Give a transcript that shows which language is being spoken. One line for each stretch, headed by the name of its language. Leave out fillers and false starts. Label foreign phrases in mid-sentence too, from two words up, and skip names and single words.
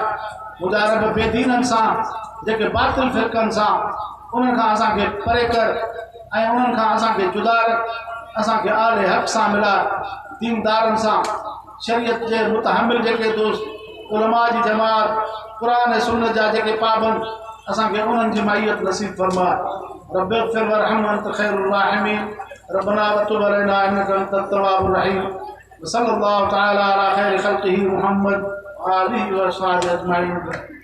Sindhi: मुंहिंजा रब बेदीननि सां, जेके बातिल फ़िरक़नि सां, उन्हनि खां असांखे परे कर ऐं उन्हनि खां असांखे जुदा रख। असांखे आले हक़ सां मिलाए, दीनदारनि सां, शरीयत जे मुतहमिल जेके दोस्त, उलमा जी जमात, क़ुर ऐं सुन्नत जा जेके पाबंद, असांखे उन्हनि जी माइयत नसीब फरमा।
Arabic: رب اغفر وارحم وأنت خير الراحمين ربنا وتب علينا إنك أنت التواب الرحيم. وصلى الله تعالى على خير خلقه محمد وآله وأصحابه أجمعين.